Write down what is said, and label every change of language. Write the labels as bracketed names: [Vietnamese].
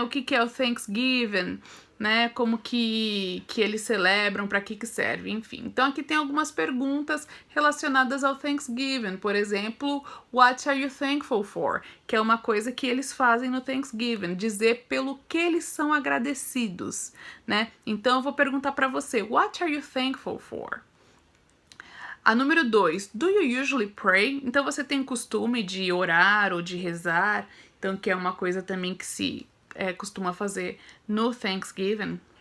[Portuguese] O que é o Thanksgiving, né? Como que eles celebram, para que serve, enfim. Então aqui tem algumas perguntas relacionadas ao Thanksgiving. Por exemplo, [English] what are you thankful for? [Portuguese] Que é uma coisa que eles fazem no Thanksgiving, dizer pelo que eles são agradecidos, né? Então eu vou perguntar para você, [English] what are you thankful for? [Portuguese] A número 2, [English] do you usually pray? [Portuguese] Então você tem costume de orar ou de rezar, então que é uma coisa também que se costuma fazer no Thanksgiving.